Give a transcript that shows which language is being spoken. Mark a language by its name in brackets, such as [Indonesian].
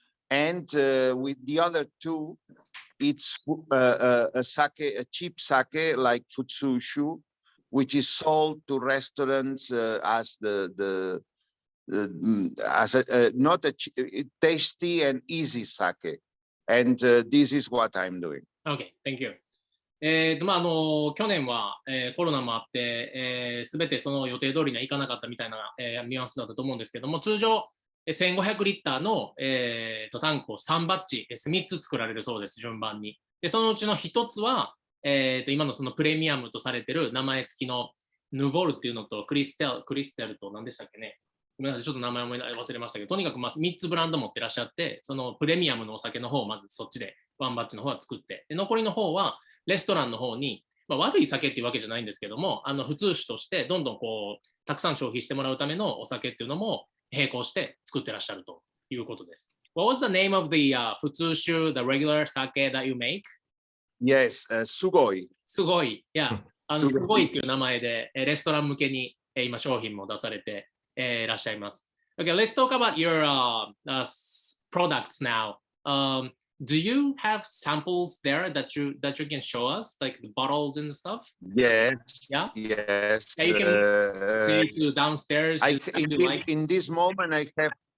[English] And with the other 2, it's a cheap sake like Futsushu, which is sold to restaurants as not a tasty and easy sake. And this is what I'm doing. Okay, thank you. [Japanese] 去年は、コロナもあって、すべてその予定通りにはいかなかったみたいな、ニュアンスだったと思うんですけども、通常、1500リッターの、タンクを3バッチ、3つ作られるそうです、順番に。でそのうちの1つは、今のそのプレミアムとされている名前付きのヌボルっていうのとクリステルと何でしたっけね。ごめんなさい、ちょっと名前忘れましたけど、とにかく3つブランド持ってらっしゃって、そのプレミアムのお酒の方をまずそっちで、ワンバッチの方は作って、で残りの方は、レストランの方に、悪い酒っていうわけじゃないんですけども、普通酒としてどんどんたくさん消費してもらうためのお酒っていうのも並行して作ってらっしゃるということです。 [English] What was the name of the 普通酒, the regular sake that you make? Yes, Sugoi. [Japanese] すごい。いや、すごいっていう名前でレストラン向けに今商品も出されていらっしゃいます。 [English] Okay, let's talk about your products now. Do you have samples there that you can show us, like the bottles and stuff? Yes. Yeah. Yes. Yeah, you can take to downstairs. In this moment, I have.